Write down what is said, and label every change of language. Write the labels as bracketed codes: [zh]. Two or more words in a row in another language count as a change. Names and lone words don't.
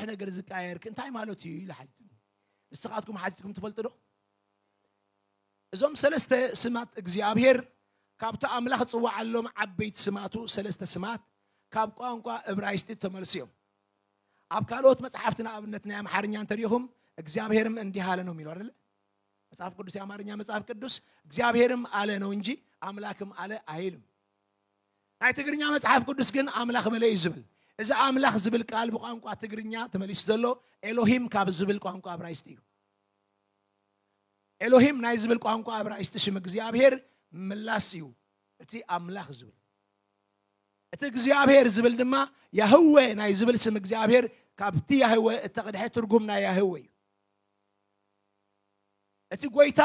[ti] ነገር ዝቃየር እንታይ ማለት እዩ ኢሉ ሓቲትኒ ንስኻትኩም ሓቲትኩም ትፈልጡ ዶ እዞም ሰለስተ ስማት እግዚአብሔር ካብቲ ኣምላኽ ጽዋዓሎም ዓበይቲ ስማቱ ሰለስተ ስማት ካብ ቋንቋ ዕብራይስጥ ተመልሲዮም ኣብ ካልኦት መጽሐፍትና ኣብነት ናይ ኣምሓርኛ እንተሪኢኹም [am] እግዚአብሔርም እንዲህ አለ ነው የሚለው አይደል መጽሐፍ ቅዱስ የአማርኛ መጽሐፍ ቅዱስ እግዚአብሔርም አለ ነው እንጂ አምላክም አለ አይልም [ti] ናይ ትግርኛ መጽሐፍ ቅዱስ ግን አምላክ በለ ይዝብል እዚ አምላክ ዝብል ቃል በቋንቋ ትግርኛ ተመሊስ ዘሎ ኤሎሂም ካብ ዝብል ቋንቋ ዕብራይስጥ እዩ ኤሎሂም ናይ ዝብል ቋንቋ ዕብራይስጥ ሽም እግዚአብሔር ምላስ እዩ እቲ አምላክ ዝብል እቲ እግዚአብሔር ዝብል ድማ ያህዌ ናይ ዝብል ስም እግዚአብሔር ካብቲ ያህዌ እተቀድሐ ትርጉም ናይ ያህዌ እቲ ጎይታ